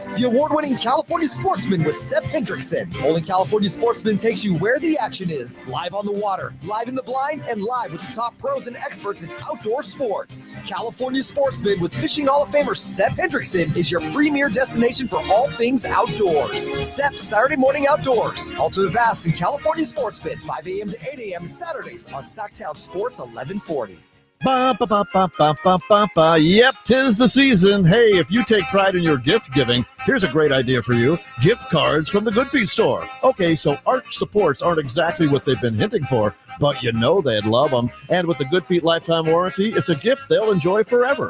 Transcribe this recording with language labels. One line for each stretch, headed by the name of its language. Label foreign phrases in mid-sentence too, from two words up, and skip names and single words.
English: The award-winning California Sportsman with Sep Hendrickson. Only California Sportsman takes you where the action is, live on the water, live in the blind, and live with the top pros and experts in outdoor sports. California Sportsman with Fishing Hall of Famer Sep Hendrickson is your premier destination for all things outdoors. Sep's Saturday Morning Outdoors. Ultimate Bass and California Sportsman, 5 a.m. to 8 a.m. Saturdays on Sacktown Sports 1140. Ba, ba, ba, ba, ba, ba, ba, ba. Yep, 'tis the season. Hey, if you take pride in your gift giving, here's a great idea for you. Gift cards from the Good Feet store. Okay, so Arch supports aren't exactly what they've been hinting for, but you know they'd love them. And with the Good Feet lifetime warranty, it's a gift they'll enjoy forever.